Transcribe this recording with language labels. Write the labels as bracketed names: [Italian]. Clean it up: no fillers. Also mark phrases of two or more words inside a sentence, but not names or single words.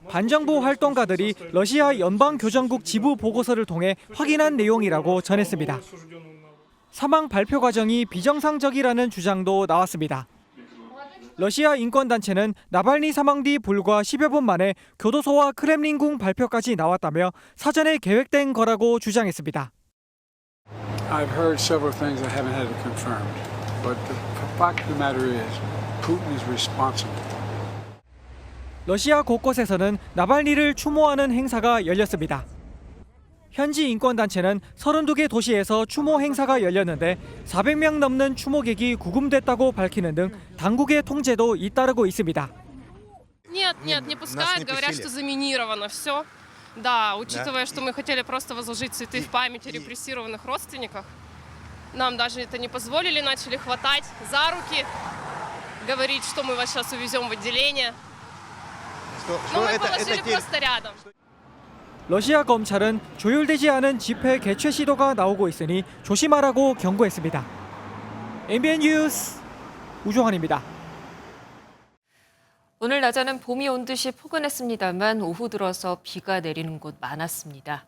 [Korean] 반정부 활동가들이 러시아 연방교정국 지부 보고서를 통해 확인한 내용이라고 전했습니다. 사망 발표 과정이 비정상적이라는 주장도 나왔습니다. 러시아 인권단체는 나발니 사망 뒤 불과 10여 분 만에 교도소와 크렘린궁 발표까지 나왔다며 사전에 계획된 거라고 주장했습니다. [English] I've heard several things I haven't had it confirmed, but the fact of the matter is, Putin is responsible. [Korean] 러시아 곳곳에서는 나발니를 추모하는 행사가 열렸습니다. 현지 인권단체는 32개 도시에서 추모 행사가 열렸는데 400명 넘는 추모객이 구금됐다고 밝히는 등 당국의 통제도 잇따르고 있습니다. [Russian] Нет, не пускают, говорят, что заминировано все. Да, учитывая, что мы хотели просто возложить цветы в память о репрессированных родственниках, нам даже это не позволили, начали хватать за руки, говорить, что мы вас сейчас увезем в отделение. Но мы положили просто рядом. [Korean] 러시아 검찰은 조율되지 않은 집회 개최 시도가 나오고 있으니 조심하라고 경고했습니다. MBN 뉴스 우종환입니다. 오늘 낮에는 봄이 온 듯이 포근했습니다만 오후 들어서 비가 내리는 곳 많았습니다.